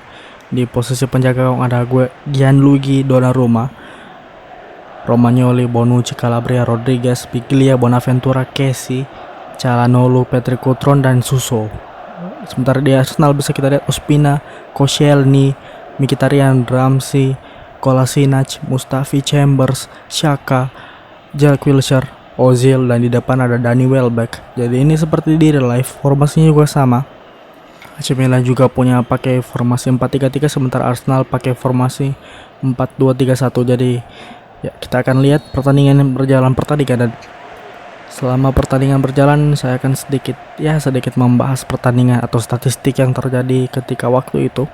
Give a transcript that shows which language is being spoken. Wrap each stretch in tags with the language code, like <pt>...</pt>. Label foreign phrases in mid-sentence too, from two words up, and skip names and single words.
<id>Di posisi penjaga gawang ada Gianluigi Donnarumma, Romagnoli, Bonucci, Calabria, Rodriguez, Biglia, Bonaventura, Kessie, Calhanoglu, Patrick Cutrone, dan Suso. Sementara di Arsenal bisa kita lihat Ospina, Koscielny, Mkhitaryan, Ramsey, Kolasinac, Mustafi, Chambers, Xhaka, Jack Wilshere, Ozil, dan di depan ada Danny Welbeck. Jadi ini seperti di</id> <en>real life,</en> <id>formasinya juga sama. AC Milan juga punya pakai formasi 4-3-3, sementara Arsenal pakai formasi 4-2-3-1. Jadi ya, kita akan lihat pertandingan dan selama pertandingan berjalan saya akan sedikit membahas pertandingan atau statistik yang terjadi ketika waktu itu.</id>